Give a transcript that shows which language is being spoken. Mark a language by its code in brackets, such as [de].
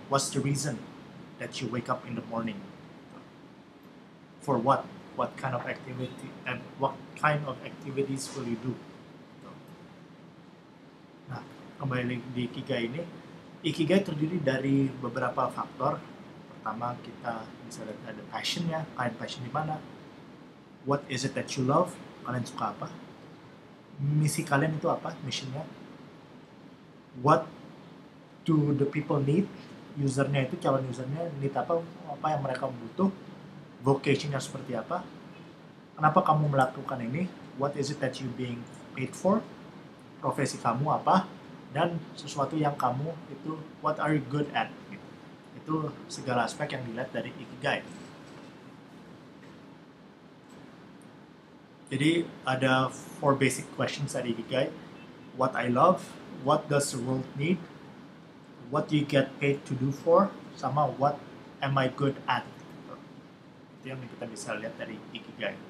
[en] What's the reason that you wake up in the morning? For what? What kind of activity and what kind of activities will you do? [id] Nah, kembali di Ikigai ini, Ikigai terdiri dari beberapa faktor. Pertama, kita bisa lihat ada passionnya, kalian passion di mana? [en] What is it that you love? [id] Kalian suka apa? Misi kalian itu apa? Missionnya? [en] What do the people need? [id] Usernya itu, calon usernya need apa yang mereka butuh, vocationnya seperti apa, kenapa kamu melakukan ini, [en] what is it that you being paid for, [id] profesi kamu apa, dan sesuatu yang kamu itu [en] what are you good at, [id] gitu. Itu segala aspek yang dilihat dari Ikigai. Jadi ada 4 basic questions dari Ikigai. [en] What I love, what does the world need, what do you get paid to do for, [id] sama [en] what am I good at. [id] Itu yang kita bisa lihat dari Ikigai.